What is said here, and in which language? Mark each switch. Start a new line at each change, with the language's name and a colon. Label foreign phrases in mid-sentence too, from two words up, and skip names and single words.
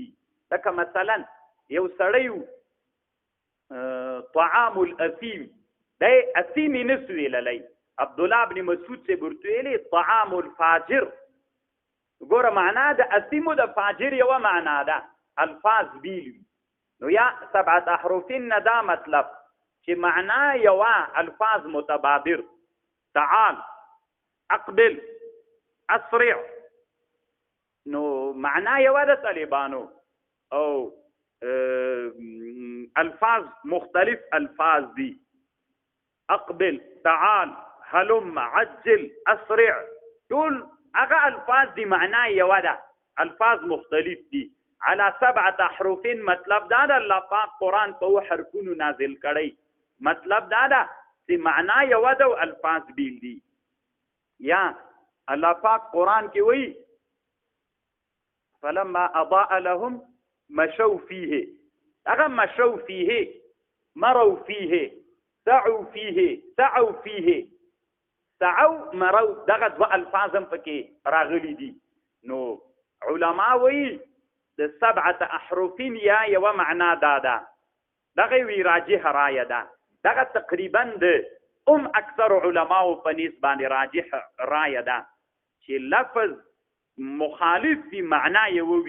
Pashto: لکه مثلا یو سړی
Arabic: طعام الاثیم،
Pashto: دی اثیم نسو ویللی. عبد الله بن مسعود سے ورته
Arabic: طعام الفاجر.
Pashto: ګوره معنا د اثیم او د فاجر یو معنا ده، الفاظ بیل. نو یا 7 احرف نه دا مطلب چې معنا یو، الفاظ متبادر،
Arabic: تعال، اقبل، اسرع.
Pashto: نو معنا یو د طالبانو او الفاظ مختلف الفاظ دي.
Arabic: اقبل، تعال، هلم، عجل، اسرع،
Pashto: ټول هغه الفاظ دي معنا یو ده، الفاظ مختلف دي.
Arabic: على 7 احرف
Pashto: مطلب دا د الله پاک قرآن په حرفونو نازل کړی. مطلب دا ده چې معنا یو ده او الفاظ بیل دي. یا الله پاک قرآن کې وایي
Arabic: فلما اضاء لهم مشوا فيه. هغه مشوا فيه، مروا فيه، سعوا فيه، سعوا فيه، سعوا مروا،
Pashto: دغه دوه الفاظ هم پکې راغلي دي. نو علما وایي د 7 احرف یا یو معنا دا ده. دغه وی راجح رایه ده. دغه تقریبا د اکثر علماو په نسبت باندې راجح رایه ده چې
Arabic: لفظ مخالف فی
Pashto: معنا یو وي.